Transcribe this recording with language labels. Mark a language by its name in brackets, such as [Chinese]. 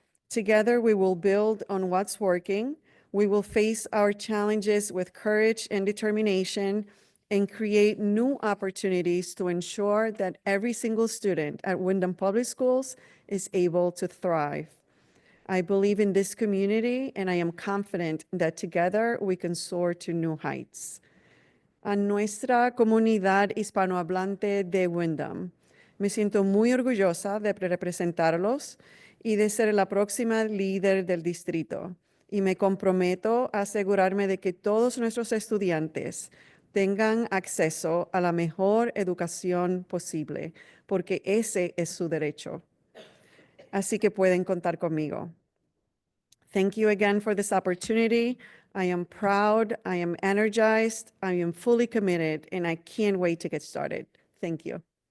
[English] Together, we will build on what's working. We will face our challenges with courage and determination and create new opportunities to ensure that every single student at Windham Public Schools is able to thrive. I believe in this community, and I am confident that together we can soar to new heights. [Spanish] A nuestra comunidad hispanohablante de Windham, me siento muy orgullosa de representarlos y de ser la próxima líder del distrito. Y me comprometo a asegurarme de que todos nuestros estudiantes tengan acceso a la mejor educación posible, porque ese es su derecho. Así que pueden contar conmigo. [English] Thank you again for this opportunity. I am proud, I am energized, I am fully committed, and I can't wait to get started. Thank you.